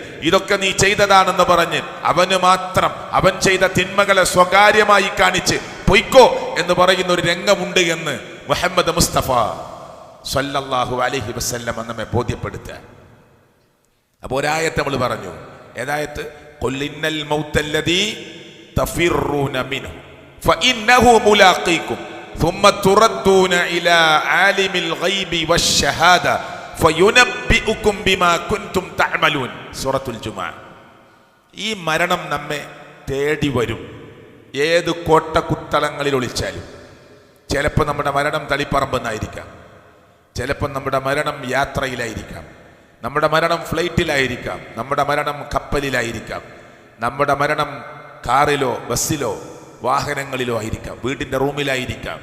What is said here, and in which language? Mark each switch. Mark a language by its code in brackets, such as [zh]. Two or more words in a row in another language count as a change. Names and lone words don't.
[ml] ഇതൊക്കെ നീ ചെയ്തതാണെന്ന് പറഞ്ഞ് അവന് മാത്രം അവൻ ചെയ്ത തിന്മകളെ സ്വകാര്യമായി കാണിച്ച് പൊയ്ക്കോ എന്ന് പറയുന്ന ഒരു രംഗമുണ്ട് എന്ന് മുഹമ്മദ് മുസ്തഫ [ar] صلى الله عليه وسلم [ml] നമ്മെ ബോധ്യപ്പെടുത്തുക. അപ്പോൾ ഒരായത്ത് നമ്മൾ പറഞ്ഞു. ഏതായത്ത്? [ar] قل إن الموت الذي تفرون منه فإنه ملاقيكم ثم تردون إلى عالم الغيب والشهادة فينبئكم بما كنتم تعملون. [ml] സൂറത്തുൽ ജുമുഅ. ഈ മരണം നമ്മെ തേടി വരും, ഏത് കോട്ടക്കുത്തളങ്ങളിൽ ഒളിച്ചാലും. ചിലപ്പോൾ നമ്മുടെ മരണം തളിപ്പറമ്പെന്നായിരിക്കാം, ചിലപ്പോൾ നമ്മുടെ മരണം യാത്രയിലായിരിക്കാം, നമ്മുടെ മരണം ഫ്ലൈറ്റിലായിരിക്കാം, നമ്മുടെ മരണം കപ്പലിലായിരിക്കാം, നമ്മുടെ മരണം കാറിലോ ബസ്സിലോ വാഹനങ്ങളിലോ ആയിരിക്കാം, വീടിൻ്റെ റൂമിലായിരിക്കാം.